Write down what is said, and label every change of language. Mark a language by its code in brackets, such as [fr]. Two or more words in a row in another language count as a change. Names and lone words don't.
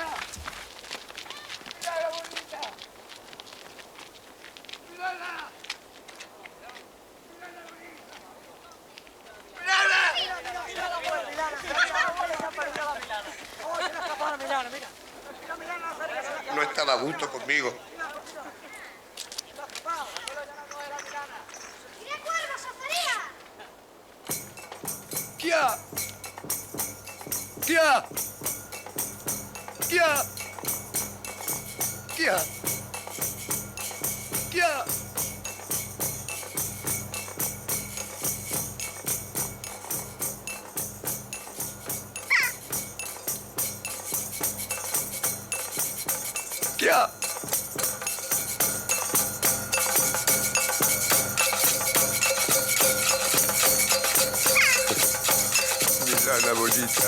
[es] ¡Milana bonita! ¡Milana! No estaba a gusto conmigo. ¡Kia! ¡Kia! ¡Kia! ¡Kia! ¡Kia! ¡Kia! Milana bonita.